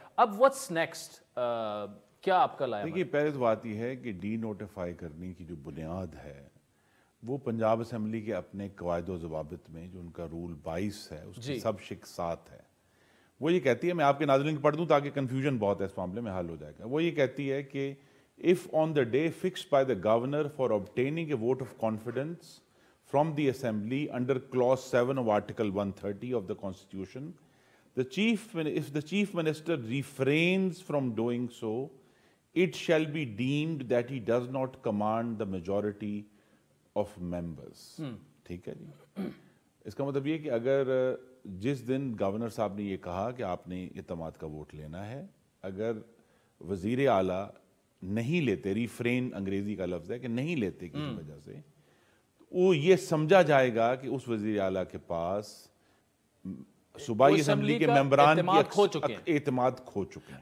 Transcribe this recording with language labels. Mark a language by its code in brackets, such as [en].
[ur] اب [en] what's next, [ur] کیا آپ کا لائے عمل؟ دیکھیے پہلے تو بات یہ ہے کہ ڈی نوٹیفائی کرنے کی جو بنیاد ہے وہ پنجاب اسمبلی کے اپنے قواعد و ضوابط میں جو ان کا رول 22 ہے اس کی سب شک 7 ہے. وہ یہ کہتی ہے, میں آپ کے ناظرین کو پڑھ دوں تاکہ کنفیوژن بہت ہے اس معاملے میں حل ہو جائے گا. وہ یہ کہتی ہے کہ [en] if on the day fixed by the governor for obtaining a vote of confidence from the assembly under clause 7 of article 130 of the constitution, if the chief minister refrains from doing so, it shall be deemed that he does not command the majority of members. [ur] ٹھیک ہے جی, اس کا مطلب یہ کہ اگر جس دن governor صاحب نے یہ کہا کہ آپ نے اعتماد کا ووٹ لینا ہے, اگر وزیر اعلیٰ نہیں لیتے, ریفرین انگریزی کا لفظ ہے کہ نہیں لیتے کسی وجہ سے, وہ یہ سمجھا جائے گا کہ اس وزیر اعلیٰ کے پاس صوبائی اسمبلی کے ممبران کی اعتماد کھو چکے ہیں.